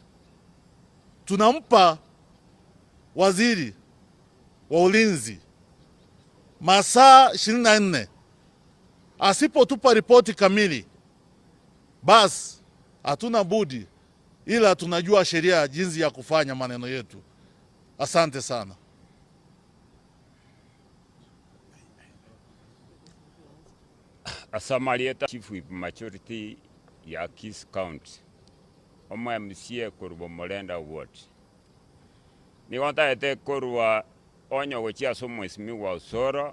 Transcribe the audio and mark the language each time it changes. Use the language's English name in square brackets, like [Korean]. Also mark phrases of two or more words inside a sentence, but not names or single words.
[Swahili] Tunampa waziri wa ulinzi masaa 24. Asipotupa ripoti kamili, basi hatuna budi ila tunajua sheria jinsi ya kufanya maneno yetu. Asante sana. [Gusii] Asamalieta [English] Chief Whip Majority [Gusii] ya Kisii County. Omo MCA kurwa Molenda Ward. Ni wanta ete kurwa onyo gochia Mheshimiwa Osoro.